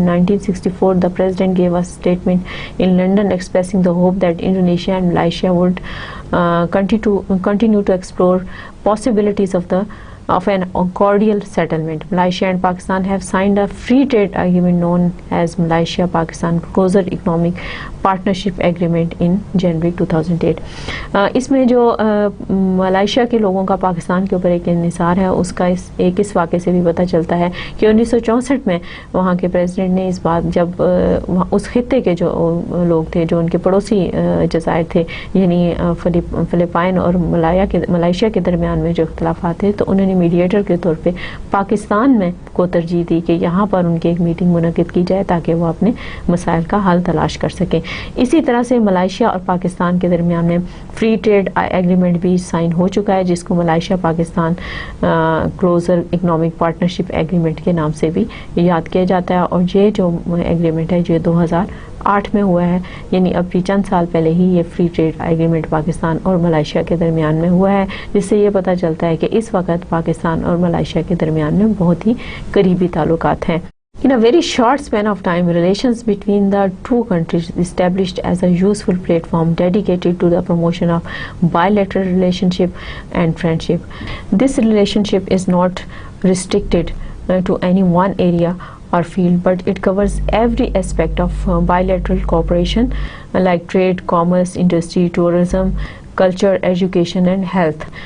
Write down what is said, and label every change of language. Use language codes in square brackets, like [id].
[en] In 1964, the president gave a statement in London expressing the hope that Indonesia and Malaysia would continue to explore possibilities of an cordial settlement. Malaysia and Pakistan have signed a free trade agreement known as Malaysia-Pakistan Closer Economic Partnership Agreement in January 2008. [ur] اس میں جو Malaysia کے لوگوں کا پاکستان کے اوپر ایک انحصار ہے، اس کا اس واقعے سے بھی پتہ چلتا ہے کہ 1964 میں وہاں کے پریزیڈنٹ نے اس بات، جب اس خطے کے جو لوگ تھے، جو ان کے پڑوسی جزائر تھے، یعنی فلپائن اور ملائیشیا کے درمیان میں جو اختلافات تھے، تو انہوں نے میڈیٹر کے طور پہ پاکستان میں کو ترجیح دی کہ یہاں پر ان کی ایک میٹنگ منعقد کی جائے تاکہ وہ اپنے مسائل کا حل تلاش کر سکیں. اسی طرح سے ملائیشیا اور پاکستان کے درمیان میں فری ٹریڈ ایگریمنٹ بھی سائن ہو چکا ہے، جس کو Malaysia Pakistan closer economic partnership agreement کے نام سے بھی یاد کیا جاتا ہے. اور یہ جو ایگریمنٹ ہے یہ 2008 میں ہوا ہے، یعنی ابھی چند سال پہلے ہی یہ فری ٹریڈ ایگریمنٹ پاکستان اور ملائیشیا کے درمیان میں ہوا ہے، جس سے یہ پتہ چلتا ہے کہ اس وقت پاکستان اور ملائیشیا کے درمیان میں بہت ہی قریبی تعلقات ہیں. [en] In a very short span of time, relations between the two countries established as a useful platform dedicated to the promotion of bilateral relationship and friendship. This relationship is not restricted to any one area or field, but it covers every aspect of bilateral cooperation like trade, commerce, industry, tourism, culture, education and health.